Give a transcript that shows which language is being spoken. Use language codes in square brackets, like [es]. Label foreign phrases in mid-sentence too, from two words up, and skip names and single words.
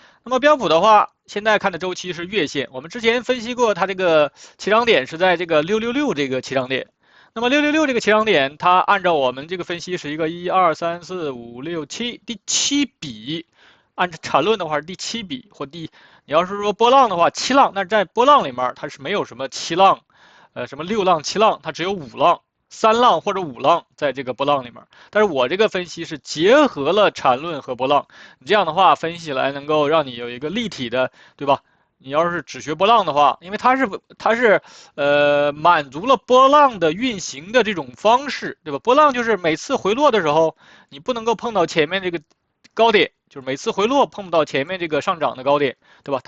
[zh] 那麼標普的話，現在看的周期是月線，我們之前分析过它这個起漲點是在這個666這個起漲點。那麼666這個起漲點，它按照我們這個分析是一個1、2、3、4、5、6、7第7筆，按照產論的話是第7筆或你要是說波浪的話7浪，那在波浪裡面它是沒有什麼7浪，什麼6浪、7浪，它只有5浪、3浪或者5浪在這個波浪裡面。但是我這個分析是結合了產論和波浪，你這樣的話分析起來能夠讓你有一個立體的，對吧？你要是只學波浪的話，因為它是滿足了波浪的運行的這種方式，對吧？波浪就是每次回落的時候，你不能夠碰到前面這個高點，就是每次回落碰不到前面這個上漲的高點，對吧？